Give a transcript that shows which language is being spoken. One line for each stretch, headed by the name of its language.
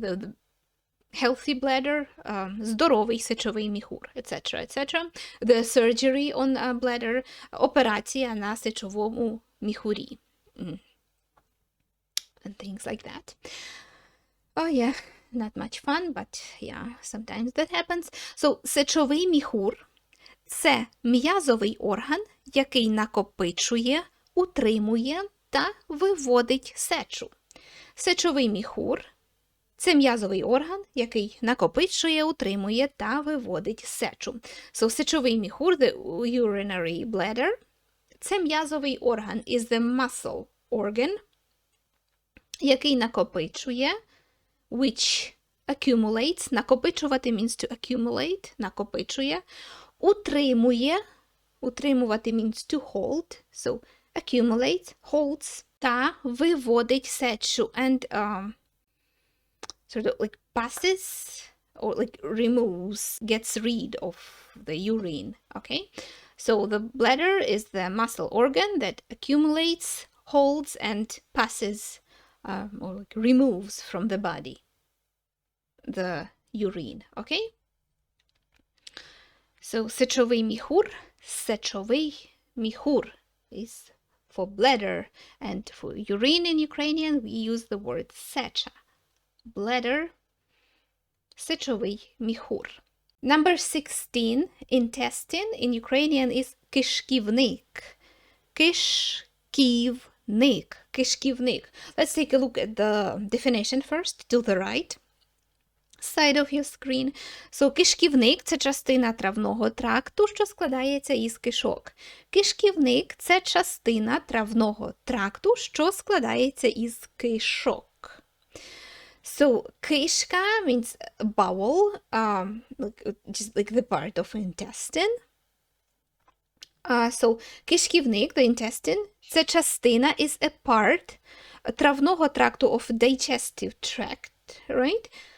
English: The healthy bladder,
Ukrainian: здоровий сечовий міхур,
English: etc., etc. The surgery on a bladder,
Ukrainian: операція на сечовому міхурі.
English: And things like that. Oh yeah, not much fun, but yeah, sometimes that happens.
Ukrainian: So, сечовий міхур – це м'язовий орган, який накопичує, утримує та виводить сечу. Сечовий міхур – це м'язовий орган, який накопичує, утримує та виводить сечу.
English: So, сечовий міхур, the urinary bladder,
Ukrainian: це м'язовий орган,
English: is the muscle organ,
Ukrainian: який накопичує,
English: which accumulates,
Ukrainian: накопичувати
English: means to accumulate,
Ukrainian: накопичує, утримує, утримувати
English: means to hold, so accumulates, holds,
Ukrainian: та виводить сечу,
English: and sort of like passes or like removes, gets rid of the urine, okay? So the bladder is the muscle organ that accumulates, holds, and passes or like removes from the body the urine, okay? So сечовий міхур is for bladder, and for urine in Ukrainian we use the word сеча. Bladder, сечовий міхур. Number 16, intestine in Ukrainian is кишківник.
Ukrainian: Кишківник.
English: Let's take a look at the definition first, to the right side of your screen.
Ukrainian: So, кишківник – це частина травного тракту, що складається із кишок. Кишківник – це частина травного тракту, що складається із кишок.
English: So, кишка means bowel, just like the part of intestine. So, кишківник, the intestine,
Ukrainian: це частина
English: is a part
Ukrainian: травного тракту
English: of digestive tract, right?